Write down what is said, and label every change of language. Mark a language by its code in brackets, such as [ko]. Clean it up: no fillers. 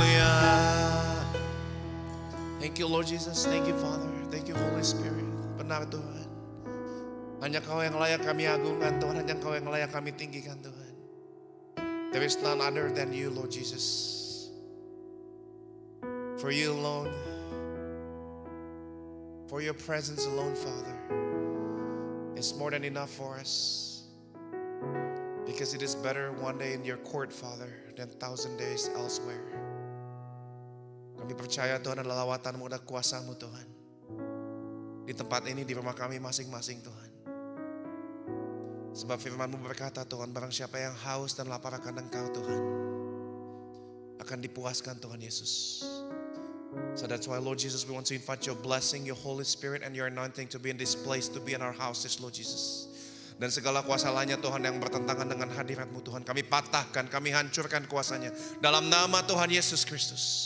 [en] Hallelujah. Thank you Lord Jesus, thank you Father, thank you Holy Spirit. [id] Benar Tuhan, hanya Kau yang layak kami agungkan Tuhan, hanya Kau yang layak kami tinggikan Tuhan. [en] There is none other than you Lord Jesus. For you alone, for your presence alone Father, is more than enough for us. Because it is better one day in your court Father than 1,000 days elsewhere. [id] Kami percaya Tuhan adalah lawatan-Mu dan kuasa-Mu Tuhan. Di tempat ini, di rumah kami masing-masing Tuhan. Sebab firman-Mu berkata Tuhan, barang siapa yang haus dan lapar akan Engkau Tuhan, akan dipuaskan Tuhan Yesus. [en] So that's why Lord Jesus, we want to invite your blessing, your Holy Spirit and your anointing to be in this place, to be in our houses Lord Jesus. [id] Dan segala kuasa lainnya Tuhan yang bertentangan dengan hadirat-Mu Tuhan, kami patahkan, kami hancurkan kuasanya dalam nama Tuhan Yesus Kristus.